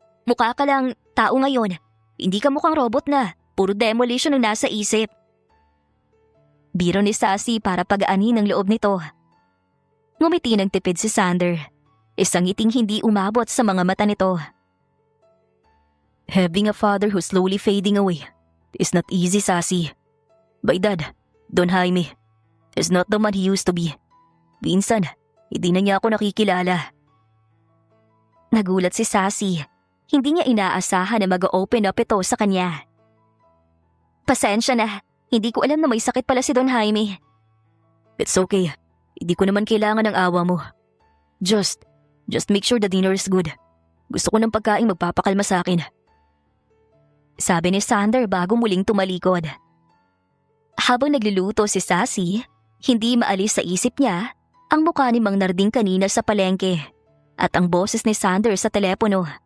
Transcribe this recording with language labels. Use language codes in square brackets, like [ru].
[tl] Mukha ka lang tao ngayon. Hindi ka mukhang robot na. Puro demolition ang nasa isip." Biro ni Sassy para pagaanin ang loob nito. Ngumiti ng tipid si Sander. Isang ngiting hindi umabot sa mga mata nito. [en] "Having a father who's slowly fading away is not easy, Sassy. My dad, Don Jaime, is not the man he used to be. [tl] Minsan, hindi na niya ako nakikilala." Nagulat si Sassy. Hindi niya inaasahan na mag-open up ito sa kanya. "Pasensya na. Hindi ko alam na may sakit pala si Don Jaime." [en] "It's okay. [tl] Hindi ko naman kailangan ng awa mo. [en] Just make sure the dinner is good. [tl] Gusto ko ng pagkain magpapakalma sa akin." Sabi ni Sander bago muling tumalikod. Habang nagluluto si Sassy, hindi maalis sa isip niya ang mukha ni Mang Narding kanina sa palengke at ang boses ni Sander sa telepono.